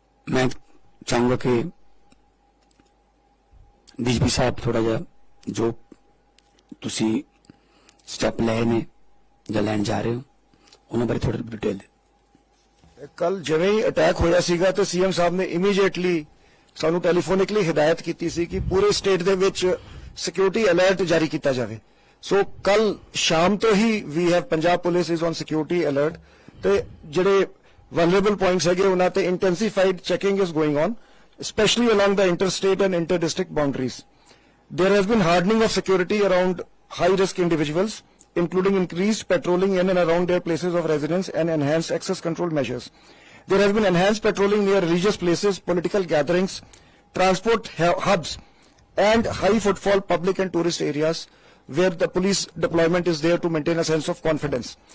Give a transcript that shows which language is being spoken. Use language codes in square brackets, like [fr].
[hi] मैं चाहूंगा कि डीजीपी साहब थोड़ा [pa] जा जो तुसी स्टैप ले ने ਜਾਂ ਲੈਣ ਜਾ ਰਹੇ ਹੋ ਉਹਨਾਂ ਬਾਰੇ ਥੋੜਾ ਡਿਟੇਲ ਦੇ। ਕੱਲ ਜਿਵੇਂ ਹੀ ਅਟੈਕ ਹੋਇਆ ਸੀਗਾ ਤੇ ਸੀਐਮ ਸਾਹਿਬ ਨੇ ਇਮੀਡੀਏਟਲੀ ਸਾਨੂੰ ਟੈਲੀਫੋਨਿਕਲੀ ਹਦਾਇਤ ਕੀਤੀ ਸੀ ਕਿ ਪੂਰੇ ਸਟੇਟ ਦੇ ਵਿੱਚ ਸਿਕਿਉਰਿਟੀ ਅਲਰਟ ਜਾਰੀ ਕੀਤਾ ਜਾਵੇ। ਸੋ ਕੱਲ ਸ਼ਾਮ ਤੋਂ ਹੀ [en] we have Punjab police is on security alert [pa] ਤੇ ਜਿਹੜੇ ਵਲਨਰੇਬਲ ਪੁਆਇੰਟਸ ਹੈਗੇ ਉਹਨਾਂ ਤੇ [en] Intensified checking is going on, especially along the interstate and inter-district boundaries. There has been hardening of security around high-risk individuals, including increased patrolling in and around their places of residence and enhanced access control measures. There has been enhanced patrolling near religious places, political gatherings, transport hubs, and high-footfall public and tourist areas where the police deployment is there to maintain a sense of confidence.